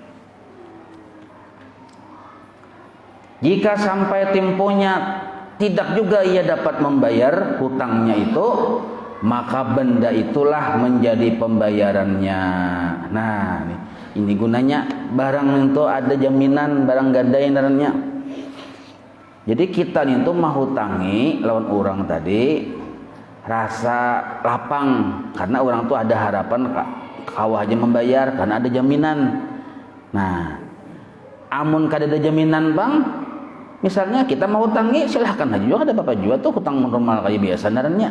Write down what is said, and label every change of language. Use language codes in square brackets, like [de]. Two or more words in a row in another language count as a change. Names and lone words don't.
[id] Jika sampai temponya tidak juga ia dapat membayar hutangnya itu, maka benda itulah menjadi pembayarannya. Nah, ini gunanya barang itu ada jaminan, barang gadai namanya. [bjn] Jadi kita itu menghutangi lawan orang tadi rasa lapang karena orang tuh ada harapan kawah aja membayar karena ada jaminan. Nah, amun kada ada jaminan bang, misalnya kita mau hutangi silahkan aja juga ada bapak juga tuh hutang normal kayak biasa narannya.